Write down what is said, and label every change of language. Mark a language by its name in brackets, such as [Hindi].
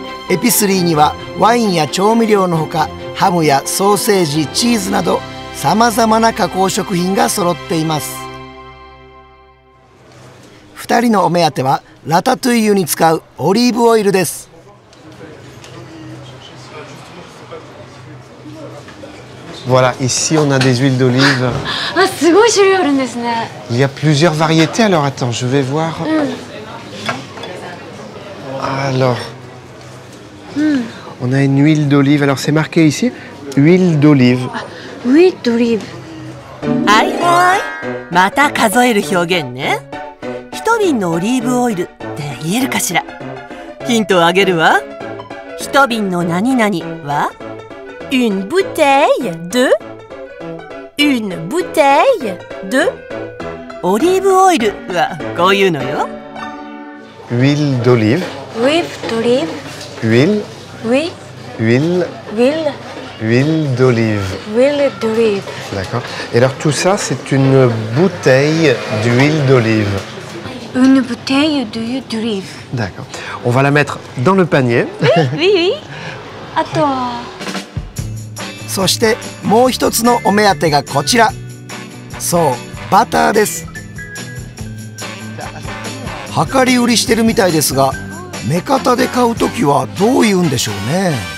[Japanese] エピスリーにはワインや調味料のほかハムやソーセージ、チーズなどさまざまな加工食品が揃っています。 2人のお目当てはラタトゥイユに使うオリーブオイルです。 [French] Voilà, ici on a des huiles d'olive. [Japanese] あ、すごい種類あるんですね。 [French] Il y a plusieurs variétés. Alors attends, je vais voir. Alors, on a une huile d'olive. Alors c'est marqué ici, huile d'olive. [Japanese] ウィットリーブ。はいはい。また数える表現ね。一瓶のオリーブオイルって言えるかしら。ヒントをあげるわ。一瓶の何々は [French] Une bouteille de. Une bouteille de. [Japanese] オリーブオイルはこういうのよ。 [French] Huile d'olive. [Japanese] ウィットリー [French] Huile. [Japanese] ブ。ウィ [French] Huile. [Japanese] ウィル [French] Huile d'olive. [Japanese] ウィルドリーブ。 [French] D'accord. Et alors tout ça, c'est une bouteille d'huile d'olive. Une bouteille d'huile. D'accord. On va la mettre dans le panier. Oui. [Japanese] あとはそしてもう一つのお目当てがこちら。そう、バターです。量り売りしてるみたいですが、目方で買うときはどう言うんでしょうね。